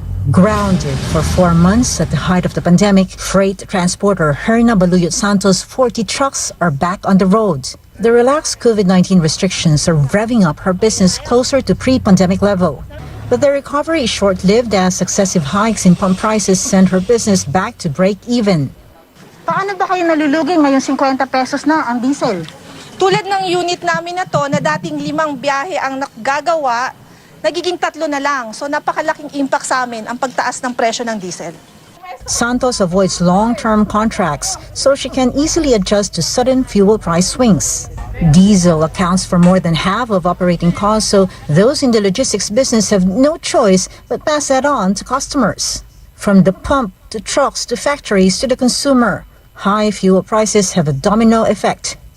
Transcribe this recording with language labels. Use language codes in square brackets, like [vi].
[en] Grounded for 4 months at the height of the pandemic, freight transporter Herna Baluyot Santos' 40 trucks are back on the road. The relaxed COVID-19 restrictions are revving up her business closer to pre-pandemic level. But the recovery is short-lived as successive hikes in pump prices send her business back to break-even. [tl] Paano ba kayo nalulugi ngayong 50 pesos na ang diesel? Tulad ng unit namin na to na dating 5 biyahe ang gagawa, nagiging 3 na lang. So napakalaking impact sa amin ang pagtaas ng presyo ng diesel. [en] Santos avoids long-term contracts so she can easily adjust to sudden fuel price swings. Diesel accounts for more than half of operating costs, so those in the logistics business have no choice but pass that on to customers. From the pump to trucks to factories to the consumer, high fuel prices have a domino effect.